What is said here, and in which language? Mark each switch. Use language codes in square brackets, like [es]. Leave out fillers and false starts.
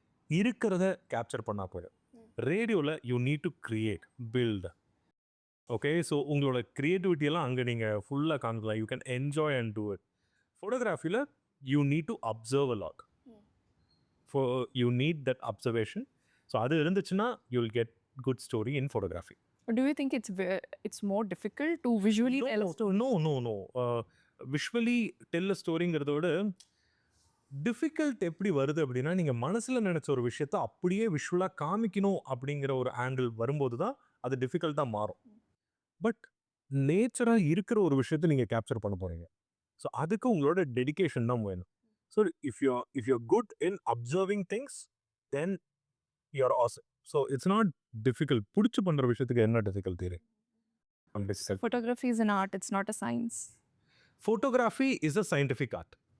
[ta] இருக்கிறத கேப்சர் பண்ணால் போயிடும். ரேடியோவில் [en] You need to create, build. [ta] Okay, so உங்களோட க்ரியேட்டிவிட்டியெல்லாம் அங்கே நீங்கள் ஃபுல்லாக காமிக்கலாம். [en] You can enjoy and do it. ஃபோட்டோகிராஃபியில் you need to observe a lot. You need that observation. So [ta] அது இருந்துச்சுன்னா [en] You will get good story in photography. Do you think it's more difficult to visually tell a story? No. [ta] Visually tell a ஸ்டோரிங்கிறத விட difficult எப்படி வருது அப்படின்னா, நீங்கள் மனசில் நினச்ச ஒரு விஷயத்த அப்படியே விஷுவலாக காமிக்கணும் அப்படிங்கிற ஒரு ஆங்கிள் வரும்போது தான் அது டிஃபிகல்ட்டாக மாறும். பட் நேச்சராக இருக்கிற ஒரு விஷயத்தை நீங்கள் கேப்சர் பண்ண போகிறீங்க. ஸோ அதுக்கு உங்களோட டெடிகேஷன் தான் வேணும். So [en] If you good in observing things, then you're awesome. [ta] So [en] It's not difficult. [ta] பிடிச்சி பண்ணுற விஷயத்துக்கு என்ன டிஃபிகல்ட்டி இருக்கு? [en] Photography is an art, it's not a science. Photography is a scientific art.